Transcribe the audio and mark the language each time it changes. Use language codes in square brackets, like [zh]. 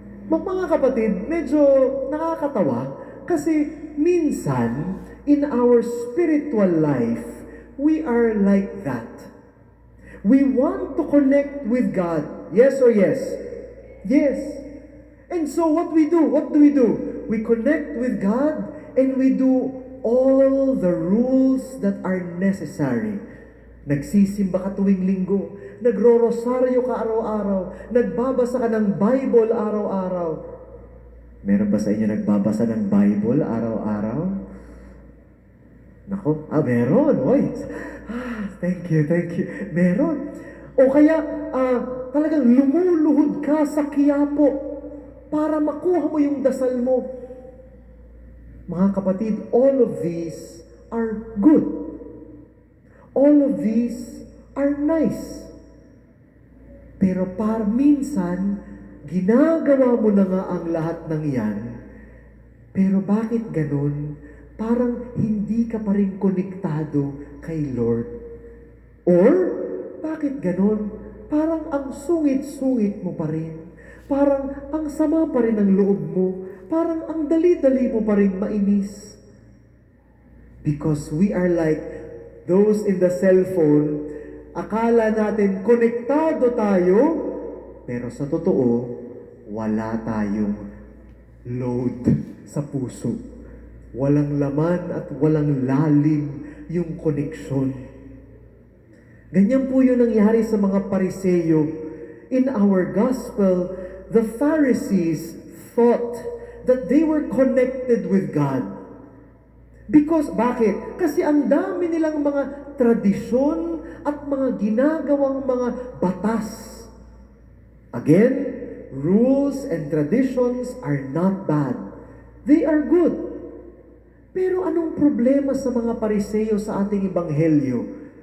[tl] Mga kapatid, medyo nakakatawa kasi minsan, [en] in our spiritual life, we are like that. We want to connect with God. Yes or yes? Yes. And so what we do? What do? We connect with God and we do all the rules that are necessary. [tl] Nagsisimba ka tuwing linggo, nagro-rosaryo ka araw-araw, nagbabasa ka ng Bible araw-araw. Meron ba sa inyo nagbabasa ng Bible araw-araw? Nako, meron. Oy. [en] Thank you. [tl] Meron. O kaya, talagang lumuluhod ka sa Quiapo para makuha mo yung dasal mo. Mga kapatid, [en] all of these are good. All of these are nice. [tl] Pero minsan, ginagawa mo na nga ang lahat ng yan, pero bakit ganun? Parang hindi ka pa rin konektado kay Lord. [en] Or, [tl] bakit ganun? Parang ang sungit-sungit mo pa rin. Parang ang sama pa rin ng loob mo. Parang ang dali-dali mo pa rin mainis. [en] Because we are like those in the cellphone, [tl] akala natin konektado tayo, pero sa totoo, wala tayong load sa puso. Walang laman at walang lalim yung koneksyon. Ganyan po yung nangyari sa mga Pariseyo. [en] In our gospel, the Pharisees thought that they were connected with God. Because, [tl] bakit? Kasi ang dami nilang mga tradisyon at mga ginagawang mga batas. [en] Again, rules and traditions are not bad. They are good. [tl] Pero anong problema sa mga Pariseyo sa ating ebanghelyo?